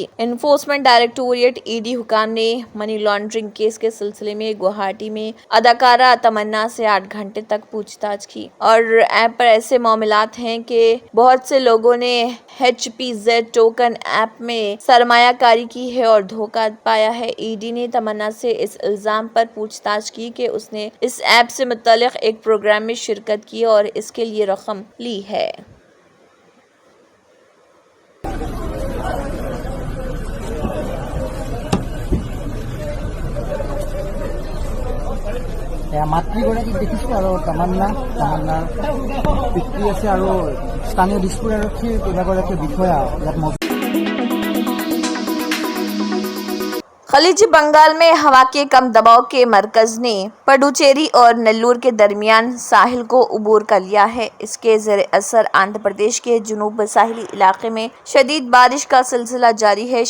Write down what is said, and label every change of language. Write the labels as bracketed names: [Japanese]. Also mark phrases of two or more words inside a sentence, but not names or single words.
[Urdu] انفورسمنٹ ڈائریکٹوریٹ ای ڈی حکام نے [English] money laundering [Urdu] کیس کے سلسلے میں گوہاٹی میں اداکارہ تمنا سے 8 گھنٹے تک پوچھ تاچھ کی، اور ایپ پر ایسے معاملات ہیں کہ بہت سے لوگوں نے HPZ ٹوکن ایپ میں سرمایہ کاری کی ہے اور دھوکہ پایا ہے۔ ای ڈی نے تمنا سے اس الزام پر پوچھ تاچھ کی کہ اس نے اس ایپ سے متعلق ایک پروگرام میں شرکت کی اور اس کے لیے رقم لی ہے۔ [Assamese] মাতৃগৰাকীক দেখিছোঁ আৰু তামান্নাৰ পিতৃ আছে আৰু স্থানীয় দিছপুৰ আৰক্ষীৰ কেইবাগৰাকী বিষয়া ইয়াত মজুত। [Urdu] خلیج بنگال میں ہوا کے کم دباؤ کے مرکز نے پڈوچیری اور نیلور کے درمیان ساحل کو عبور کر لیا ہے۔ اس کے زیر اثر آندھرا پردیش کے جنوب ساحلی علاقے میں شدید بارش کا سلسلہ جاری ہے۔